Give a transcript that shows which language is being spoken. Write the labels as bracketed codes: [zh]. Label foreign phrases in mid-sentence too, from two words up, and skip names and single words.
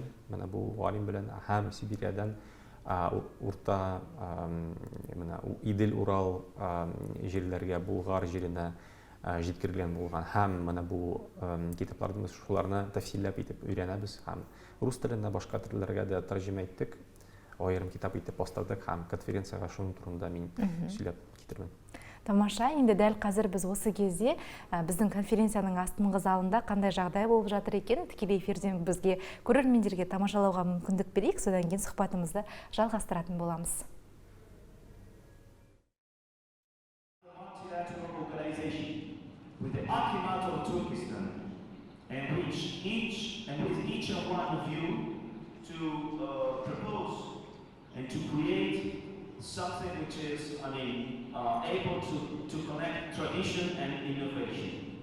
[tt] Менә бу галим белән һәм Сибириядән урта менә Идел, Урал җирләргә, Булгар җиренә җиткергән булган. Һәм менә бу китапларны шуларны тәфсилләп итеп өйрәнәбез һәм рус теленә, башка телләргә дә тәрҗемә иттек. Айрым китап итеп бастырдык һәм конференцияга шуның турында мин сөйләп китермен. [kk] Тамаша, енді дәл қазір біз осы кезде біздің конференцияның астыңғы залында қандай жағдай болып жатыр екен, тікелей эфирден бізге көрермендерге тамашалауға мүмкіндік берейік, содан кейін сұхбатымызды жалғастыратын боламыз. [en] And to create something which is, able to connect tradition and innovation.